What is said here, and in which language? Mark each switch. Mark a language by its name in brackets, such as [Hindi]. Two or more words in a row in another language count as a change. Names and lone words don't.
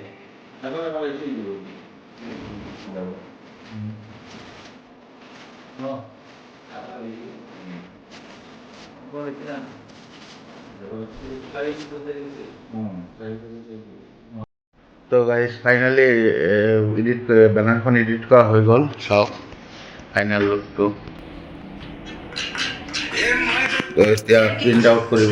[Hindi] अगर मैं ऐसे ही बोलूँ नो बोल क्या [Assamese] তো [English] guys finally [Assamese] বেনাৰখন এডিট কৰা হৈ গ'ল। চাওক [English] final lookটো। [Assamese] তো এতিয়া [English] print out [Assamese] কৰিব।